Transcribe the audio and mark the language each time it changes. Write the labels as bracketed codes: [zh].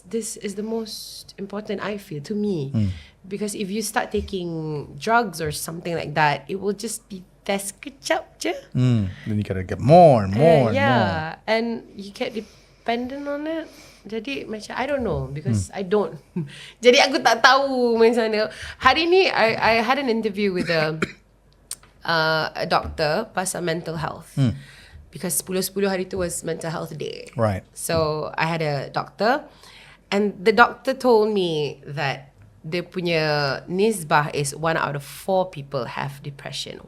[en] this is the most important, I feel, to me. Because if you start taking drugs or something like that, it will just be test kecap je. Then you gotta get more and more and more. Yeah, and you get dependent on it. [ms] Jadi macam [en] I don't know, because I don't. [ms] Jadi aku tak tahu macam mana. Hari ni [en] I had an interview with a doctor [ms] pasal [en] mental health. Because 10-10 [ms] hari tu [en] was mental health day. Right. So I had a doctor, and the doctor told me that [ms] dia punya nisbah [en] is 1 out of 4 people have depression.